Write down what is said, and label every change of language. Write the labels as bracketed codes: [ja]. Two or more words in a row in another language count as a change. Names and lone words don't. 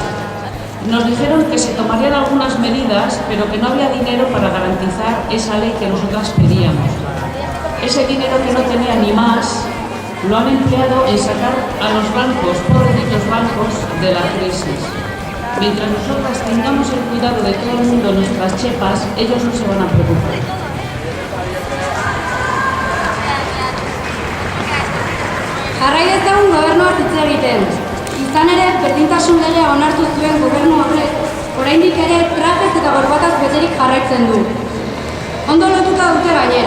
[es] Nos dijeron que se tomarían algunas medidas, pero que no había dinero para garantizar esa ley que nosotras pedíamos. Ese dinero que no tenía ni más, lo han empleado en sacar a los bancos, pobrecitos bancos, de la crisis. Mientras nosotras tengamos el cuidado de todo el mundo, nuestras chepas, ellos no se van a preocupar. [eu] Jarrai dezagun gobernuak hitz egiten. Izan ere, berdintasun legea onartu zuen gobernu horrek, oraindik ere trajez eta gorbataz beterik jarraitzen du. Ondo lotuta dute gainera.